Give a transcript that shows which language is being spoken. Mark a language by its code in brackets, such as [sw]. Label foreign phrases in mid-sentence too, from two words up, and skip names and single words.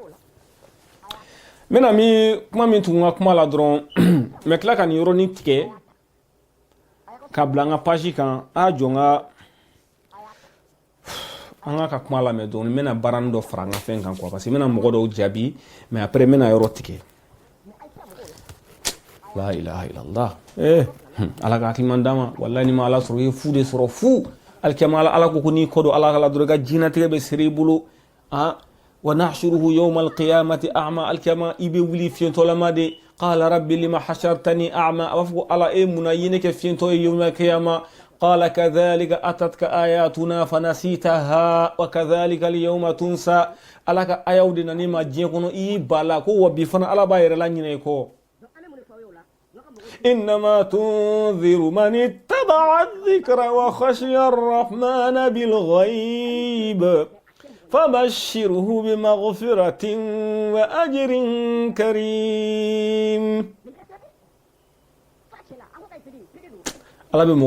[bm] mena mi kuma min tugu n ka kuma la dɔrɔn mɛ tila ka nin yɔrɔnin tigɛ ka bila an ka page kan a jɔ n ka an ka kuma lamɛn dɔɔni n bɛna baaranin dɔ fara n ka fɛn kan [fr] quoi parce que [bm] n bɛna mɔgɔ dɔw jaabi [fr] mais après [bm] n bɛna yɔrɔ tigɛ [ar] لا إله إلا الله [bm] ala ka hakili man d'an ma wallahi ni ma ala sɔrɔ i ye fu de sɔrɔ fu alikiyama ala ko n'i kɔ don ala ka la dɔrɔn i ka diɲɛnatigɛ bɛ siri i bolo [ar] ونحشره يوم القيامة أعمى [bm] alikiyama i bɛ wuli fiyɛntɔlama de [ar] قال رب لم حشرتني أعمى [bm] a b'a fɔ ko ala munna ye ne kɛ fiyɛntɔ ye [ar] يوم القيامة قال كذلك أتتك آياتنا فنسيتها وكذلك اليوم تنسى [bm] ala ka ayaw de nani ma diɲɛ kɔnɔ i y'i ba la ko wa bi fana ala b'a yɛrɛ la ɲinɛ i kɔ [ar] إنما تنذر من اتبع الذكر وخشي الرحمن بالغيب فبشره بمغفرة وأجر كريم [bm] ala be